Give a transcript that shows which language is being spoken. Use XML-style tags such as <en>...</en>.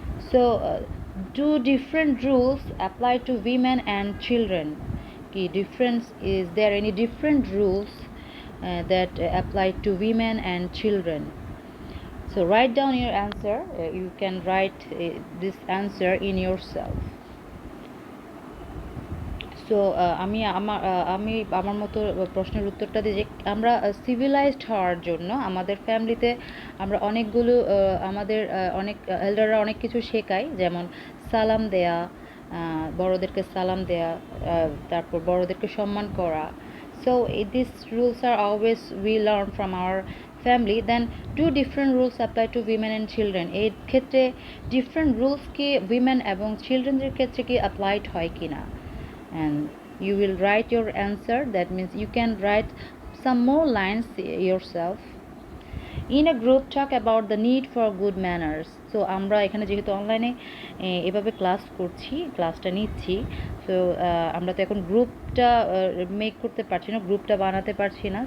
<en>So do different rules apply to women and children? কি difference, is there any different rules that apply to women and children? So write down your answer. You can write this answer in yourself.</en> <bn>So আমি আমার মতো প্রশ্নের উত্তরটা দিই যে আমরা civilised হওয়ার জন্য আমাদের ফ্যামিলিতে আমরা অনেকগুলো আমাদের অনেক এল্ডাররা অনেক কিছু শেখায়, যেমন সালাম দেয়া, বড়দেরকে সালাম দেয়া, তারপর বড়দেরকে সম্মান করা.</bn> <en>So these rules are always we learn from our family. Then do different rules apply to women and children?</en> <bn>এই ক্ষেত্রে</bn> <en>different rules</en> <bn>কি women এবং childrenদের ক্ষেত্রে কি applied হয় কিনা?</bn> <en>And you will write your answer. That means you can write some more lines yourself. In a group, talk about the need for good manners.</en> <bn>So আমরা এখানে যেহেতু অনলাইনে এভাবে ক্লাসটা নিচ্ছি, সো আমরা তো এখন গ্রুপটা মেক করতে পারছি না, গ্রুপটা বানাতে পারছি না।</bn>